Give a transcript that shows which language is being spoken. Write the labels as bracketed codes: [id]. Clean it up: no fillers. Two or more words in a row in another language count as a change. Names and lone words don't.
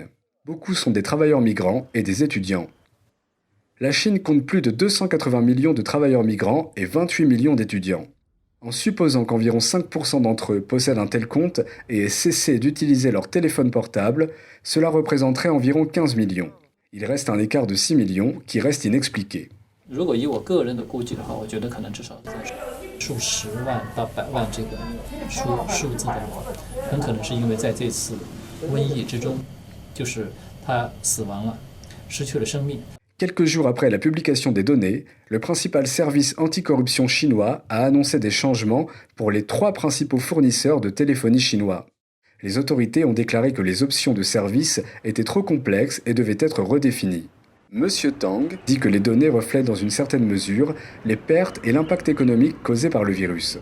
[fr] Beaucoup sont des travailleurs migrants et des étudiants. La Chine compte plus de 280 millions de travailleurs migrants et 28 millions d'étudiants. En supposant qu'environ 5% d'entre eux possèdent un tel compte et aient cessé d'utiliser leur téléphone portable, cela représenterait environ 15 millions. Il reste un écart de 6 millions qui reste inexpliqué. [zh] 如果以我个人的估计的话，我觉得可能至少在数十万到百万这个数字的话，很可能是因为在这次瘟疫之中，就是他死亡了，失去了生命。 [fr] Quelques jours après la publication des données, le principal service anticorruption chinois a annoncé des changements pour les 3 principaux fournisseurs de téléphonie chinois. Les autorités ont déclaré que les options de service étaient trop complexes et devaient être redéfinies. Monsieur Tang dit que les données reflètent dans une certaine mesure les pertes et l'impact économique causés par le virus.